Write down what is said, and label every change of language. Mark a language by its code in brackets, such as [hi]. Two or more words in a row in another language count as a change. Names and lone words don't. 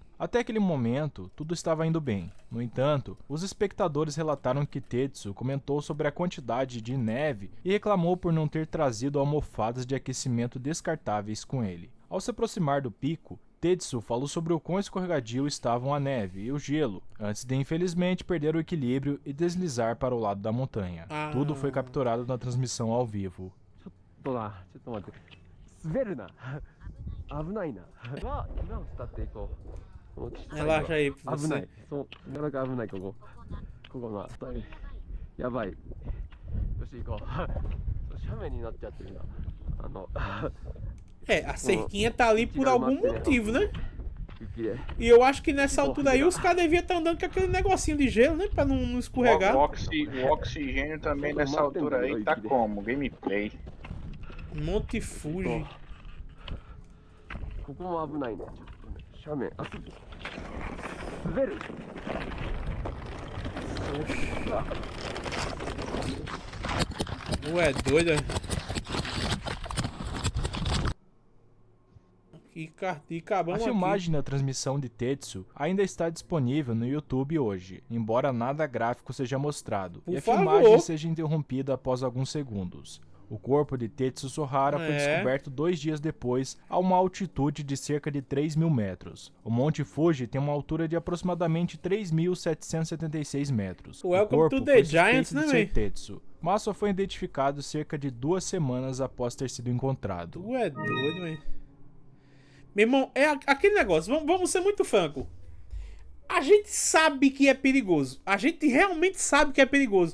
[pt] Até aquele momento, tudo estava indo bem. No entanto, os espectadores relataram que Tetsu comentou sobre a quantidade de neve e reclamou por não ter trazido almofadas de aquecimento descartáveis com ele. Ao se aproximar do pico, Tetsu falou sobre o quão escorregadio estavam a neve e o gelo, antes de infelizmente perder o equilíbrio e deslizar para o lado da montanha. Tudo foi capturado na transmissão ao vivo. [ja] ちょっと待って滑るな危ないな今を伝っていこうこの岸 [pt] Relaxa aí, [ja] 危 [pt] você. [ja] ないそうなかなか危ないここがやばいよし行こうよし斜面になっちゃってるな。 [pt] É, a cerquinha tá ali por algum motivo, né? [ja] 雪で。 [pt] E eu acho que nessa altura aí os caras deviam estar andando com aquele negocinho de gelo, né? Pra não escorregar. O oxigênio também nessa altura aí tá como? Gameplay. Monte Fuji. [ja] ここも危ないね。ちょっとね、斜面。あ、滑る。 [pt] Ué, doido. E A acabamos filmagem da transmissão de Tetsu ainda está disponível no YouTube hoje, embora nada gráfico seja mostrado, Por e a favor. filmagem seja interrompida após alguns segundos. O corpo de Tetsu Sohara foi descoberto 2 dias depois, a uma altitude de cerca de 3.000 metros. O Monte Fuji tem uma altura de aproximadamente 3.776 metros. [en] Welcome [pt] o corpo [en] to the [pt] foi [en] Giants, [pt] suspeito de né, ser Tetsu, mas só foi identificado cerca de 2 semanas após ter sido encontrado. Tu é doido, velho. Meu irmão, é aquele negócio, vamos ser muito franco. A gente sabe que é perigoso. A gente realmente sabe que é perigoso.